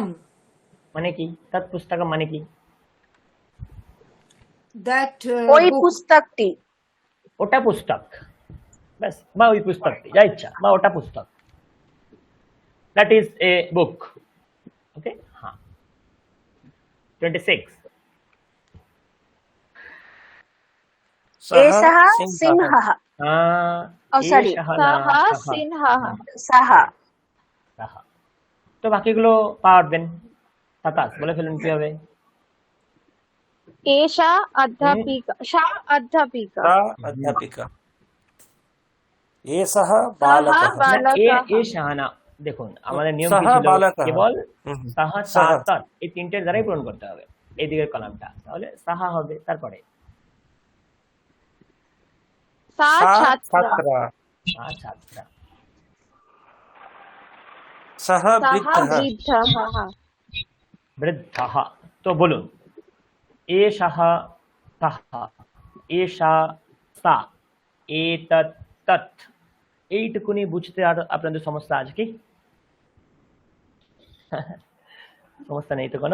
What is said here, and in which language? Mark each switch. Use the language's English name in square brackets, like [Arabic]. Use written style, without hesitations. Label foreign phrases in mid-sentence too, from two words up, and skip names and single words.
[Bangla] মানে কি? [Sanskrit] তৎ পুস্তকম [Bangla] মানে কি? দ্যাট ওই পুস্তকটি। ওটা পুস্তক, ব্যাস, বা ওই পুস্তকটি, যা ইচ্ছা, বা ওটা পুস্তক। [English] That is a book. Okay, হ্যাঁ। 26, [Sanskrit] सः एषः सिंहः [English] सिंहः। Oh, sorry. [Bangla] এষः না, [Sanskrit] सः সः। सिंहः। হুম, सः। [Bangla] সः। তো বাকিগুলো পারবেন। 27 বলে ফেলুন কি হবে? [Sanskrit] एषा अध्यापिका। सा अध्यापिका। सा अध्यापिका एषः सः बालकः [Bangla] না, [Sanskrit] बालकः। [Bangla] এ শাহানা। দেখুন আমাদের নিয়ম কি [Sanskrit] সহ [Bangla] ছিল? [Sanskrit] বালকः। [Bangla] কেবল হুম, সাহা [Sanskrit] সহ। সা তৎ [Bangla] এই তিনটের দ্বারাই পূরণ করতে হবে এই দিকের কলামটা, তাহলে সাহা হবে। তারপরে [Sanskrit] सा सा छात्रा। छात्रा সা ছাত্রা। सः सः वृद्धः वृद्धः। বৃদ্ধः। [Bangla] তো বলুন, [Sanskrit] এষः সः, এষা সা, এতৎ তৎ, [Bangla] এইটুকুনি বুঝতে আর আপনাদের সমস্যা আছে কি? সমস্যা নেই তো কোনো?